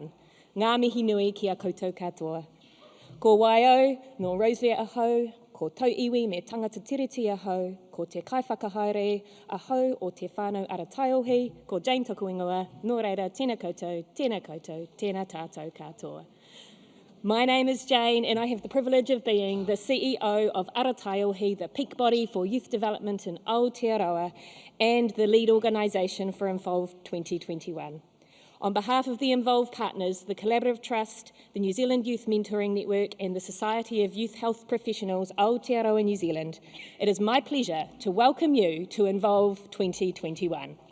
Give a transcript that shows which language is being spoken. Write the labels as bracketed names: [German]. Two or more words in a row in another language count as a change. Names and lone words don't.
[Māori] Ngā mihi nui ki a koutou katoa. Ko waio, no Roselia ahau, ko tau iwi me tangata tiriti ahau, ko te kaiwhakahaere ahau o te whānau arataiohi, ko Jane toku ingoa, nō reira, tēnā koutou, tēnā tātou katoa. [English] My name is Jane, and I have the privilege of being the CEO of Arataiohi, the peak body for youth development in Aotearoa, and the lead organisation for Involve 2021. On behalf of the Involve partners, the Collaborative Trust, the New Zealand Youth Mentoring Network, and the Society of Youth Health Professionals Aotearoa New Zealand, it is my pleasure to welcome you to Involve 2021.